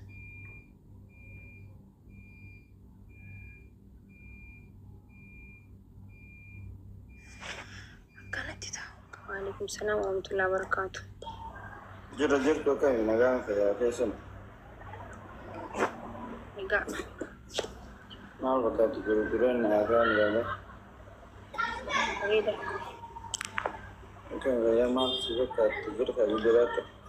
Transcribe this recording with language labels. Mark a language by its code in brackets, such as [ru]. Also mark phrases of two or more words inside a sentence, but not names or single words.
[om] Akkanatti ta'u. [ar] وعليكم السلام ورحمة الله وبركاته. [om] Jirtu kan nagaan fayyadee sun. Nagaa. Maal fakkaatu jiran nagaan galee. Bareeda. Kan gaya maal si fakkaatu jirta jiraata.